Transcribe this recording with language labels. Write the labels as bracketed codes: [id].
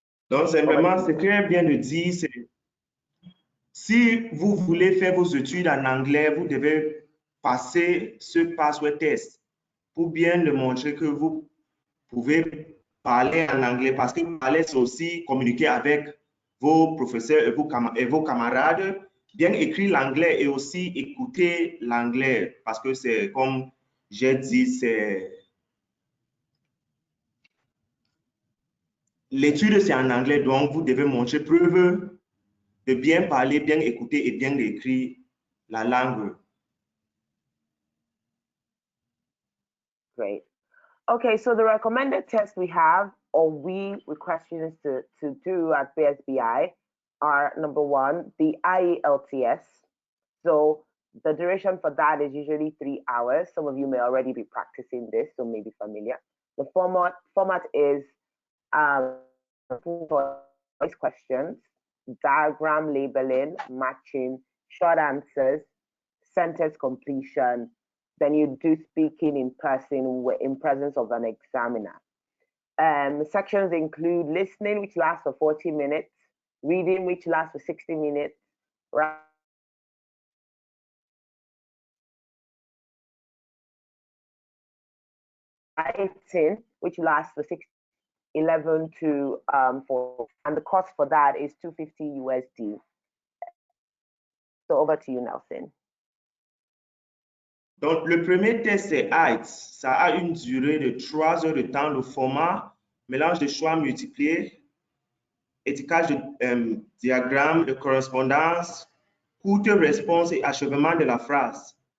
[fr] Donc, simplement, ce qu'elle vient de dire, c'est si vous voulez faire vos études en anglais, vous devez passer ce password test pour bien démontrer que vous pouvez parler en anglais, parce que parler, c'est aussi communiquer avec vos professeurs et vos camarades, bien écrire l'anglais et aussi écouter l'anglais, parce que c'est comme j'ai dit, l'étude c'est en anglais, donc vous devez montrer preuve de bien parler, bien écouter et bien écrire la langue. [en] Great. Okay, so the recommended tests we have, or we request students to do at BSBI, are number one, the IELTS. So The duration for that is usually 3 hours. Some of you may already be practicing this, so may be familiar. The format is choice questions, diagram labeling, matching, short answers, sentence completion. Then you do speaking in person in presence of an examiner. Sections include listening, which lasts for 40 minutes, reading, which lasts for 60 minutes, writing, which lasts for 11 to 4, and the cost for that is 250 USD. So over to you, Nelson. [fr] Donc, le premier test, c'est height. Ça a une durée de 3 heures de temps. Le format, mélange de choix multipliés, étiquetage de diagramme, de correspondance, courte réponse et achèvement de la phrase.